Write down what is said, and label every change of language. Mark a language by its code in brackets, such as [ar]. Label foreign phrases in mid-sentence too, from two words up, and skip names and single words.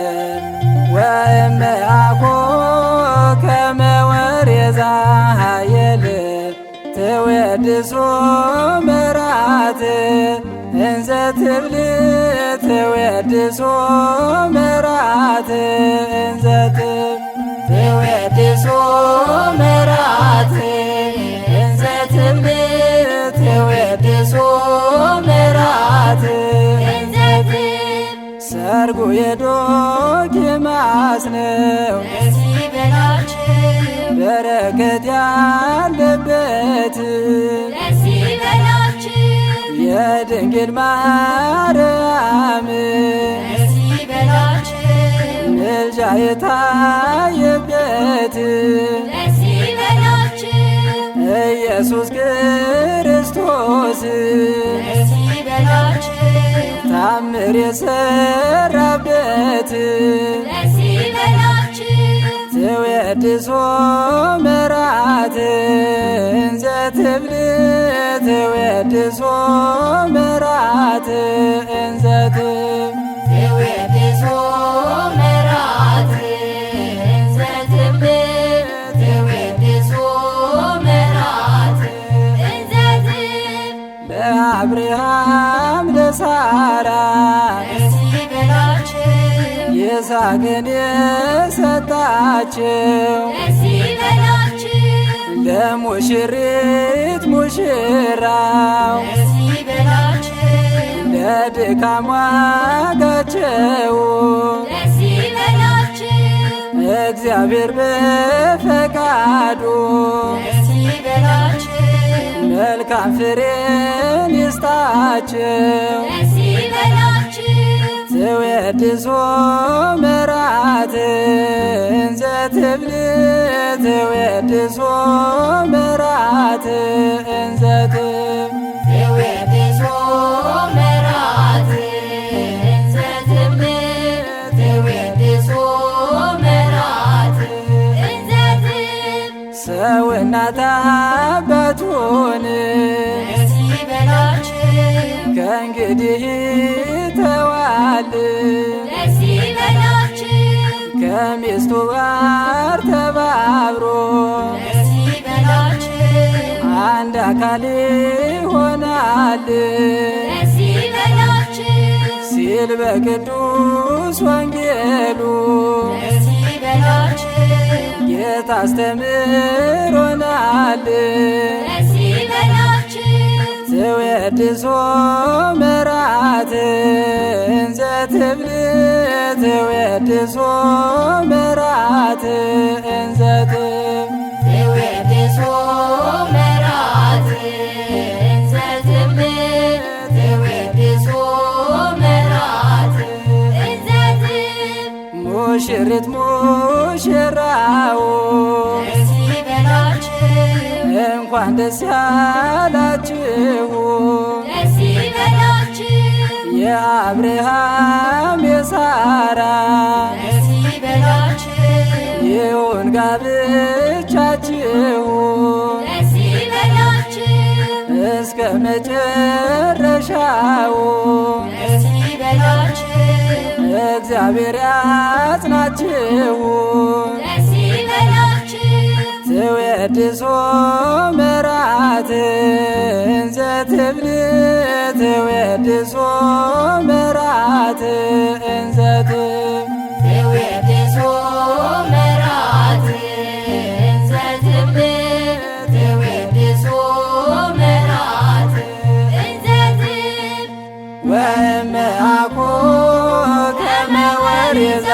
[gez] ወእምአኮ ከመ ወሬዛ ኃየል ትወድሶ ምራት እንዘ ትብል ትወድሶ ምራት እንዘ ትወድሶ ምራት እንዘ ትብል ትወድሶ ምራት [am] ሰርጉ የዶኪማስ ነው፣ በረከት ያለበት የድንግል ማርያም ምልጃ የታየበት ኢየሱስ ክርስቶስ ታምር የሰራበት [gez] ትወድሶ ምራት እንዘ ትብል ትወድሶ ምራት እንዘ ትወድሶ ምራት እንዘ ትብል ትወድሶ ምራት እንዘ [am] ለአብርሃም ለሳራ ይስሐቅን የሰጣቸው ለሙሽሪት ሙሽራው ለድካም ዋጋቸው እግዚአብሔር በፈቃዱ መልካም ፍሬን ይስጣቸው። [gez] ትወድሶ ምራት እንዘ ትብል ትወድሶ ምራት እንዘ ትወድሶ ምራት እንዘ ትብል ትወድሶ ምራት እንዘ [am] ሰው እናት አባቱን ከእንግዲህ ተዋል ከሚስቱ ጋር ተባብሮ አንድ አካል ይሆናል ሲል በቅዱስ ወንጌሉ ጌታ አስተምሮናል። [gez] ትወድሶ ምራት እንዘ ትብል ትወድሶ ምራት እንዘ ትወድሶ ምራት እንዘ ትብል ትወድሶ ምራት እንዘ [am] ሙሽሪት ሙሽራው እንኳን ደስ ያላችሁ የአብርሃም የሳራ ይሁን ጋብቻችሁ እስከ መጨረሻው እግዚአብሔር ያጽናችሁ። [gez] ትወድሶ ምራት እንዘ ትብል ትወድሶ ምራት እንዘ ትወድሶ ምራት እንዘ ትብል ትወድሶ ምራት እንዘ ወእምአኮ ከመ ወሬ